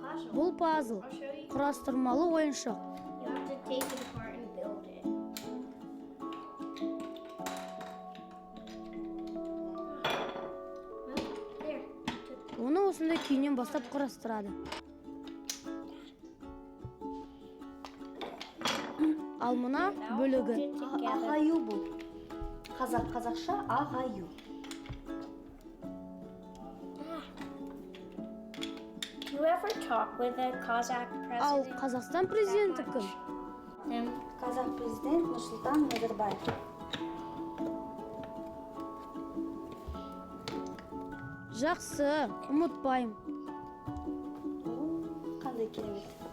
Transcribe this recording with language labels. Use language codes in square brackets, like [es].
[kk] Бұл пазл, құрастырмалы ойыншық. [en] You have to take it apart and build it. There. [kk] Оны осындай күйінен бастап құрастырады. Ал мына бөлігі. Ағаю бұл. Қазақша ағаю. [en] You ever talk with a Kazakh [kk] Ал [en] president? [kk] Қазақстан президенті кім? Қазақ президент Нұрсұлтан Назарбаев. Жақсы, ұмытпайым. Қандай керемет.